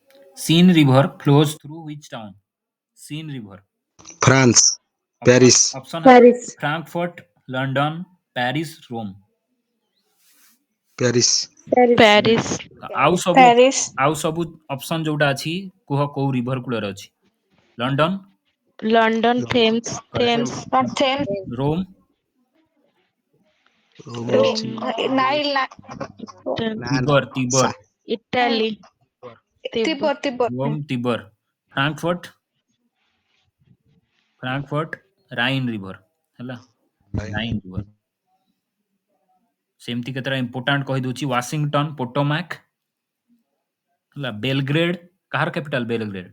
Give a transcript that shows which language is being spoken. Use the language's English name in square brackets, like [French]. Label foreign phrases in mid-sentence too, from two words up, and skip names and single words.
[English] Seine River flows through which town? Seine River. France, Option Paris, [Odia] option ହେଲା [English] Paris. Frankfurt, London, Paris, Rome. Paris, Paris. Paris, [Odia] ଆଉ ସବୁ [English] Paris. [Odia] ଆଉ ସବୁ ଅପସନ ଯୋଉଟା ଅଛି କୁହ କୋଉ ରିଭର କୂଳରେ ଅଛି? ଲଣ୍ଡନ, [English] London, Thames, [Odia] କରେକ୍ଟ। [English] Thames, Thames. [Odia] ରୋମ, Rome ଅଛି [English] Rome, Nile. [Odia] ନା ନା ତିବର, ତିବର, [English] Italy, Tibet, Tibet. Tibet. [Odia] ରୋମ, ତିବର, ଫ୍ରାଙ୍କଫର୍ଟ, [English] Rhine river [Odia] ହେଲା, [English] Rhine river. [Odia] ସେମିତି କେତେଟା ଇମ୍ପୋର୍ଟାଣ୍ଟ କହିଦଉଛି ୱାସିଂଟନ, ପୋଟୋମାକ୍ ହେଲା, ବେଲଗ୍ରେଡ, କାହାର କ୍ୟାପିଟାଲ ବେଲଗ୍ରେଡ?